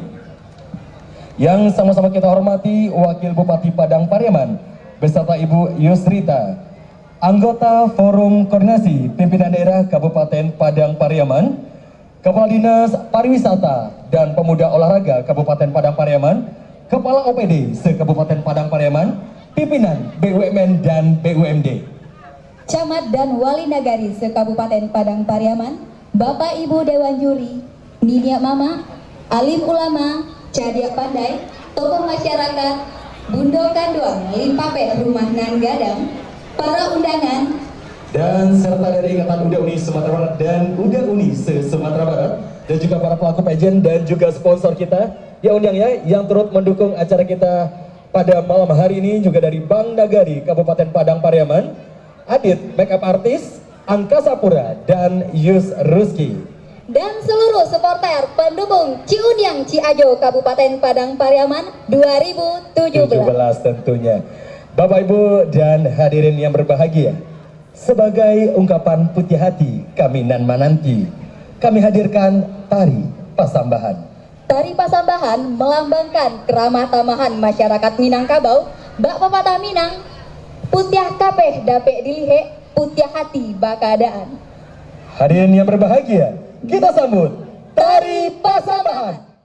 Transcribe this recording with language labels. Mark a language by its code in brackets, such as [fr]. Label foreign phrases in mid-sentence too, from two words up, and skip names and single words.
[id] Yang sama-sama kita hormati Wakil Bupati Padang Pariaman beserta Ibu Yusrita, anggota Forum Koordinasi Pimpinan Daerah Kabupaten Padang Pariaman, Kepala Dinas Pariwisata dan Pemuda Olahraga Kabupaten Padang Pariaman, Kepala OPD se-Kabupaten Padang Pariaman, pimpinan BUMN dan BUMD, Camat dan Wali Nagari se-Kabupaten Padang Pariaman, Bapak Ibu Dewan Juri, Ninia Mama, Alim Ulama, Cadia Pandai, tokoh masyarakat, Bundo Kanduang, Limpape Rumah Nan Gadang, para undangan, dan serta dari Ikatan Uda Uni Sumatera Barat dan Uda Uni se-Sumatera Barat, dan juga para pelaku pageant dan juga sponsor kita yang undang ya, yang turut mendukung acara kita pada malam hari ini, juga dari Bank Nagari Kabupaten Padang Pariaman, Adit Makeup Artist, Angkasa Pura, dan Yus Ruski, dan seluruh supporter pendukung Ciunyang Ciajo Kabupaten Padang Pariaman 2017. tentunya. Bapak Ibu dan hadirin yang berbahagia, sebagai ungkapan putih hati kami [min] nan mananti, [id] kami hadirkan Tari Pasambahan. Tari Pasambahan melambangkan keramah tamahan masyarakat Minangkabau, bak pepatah Minang, [min] putiah kapeh dapek dilihe, putiah hati bakadaan. [id] Hadirin yang berbahagia, kita sambut Tari Pasambahan.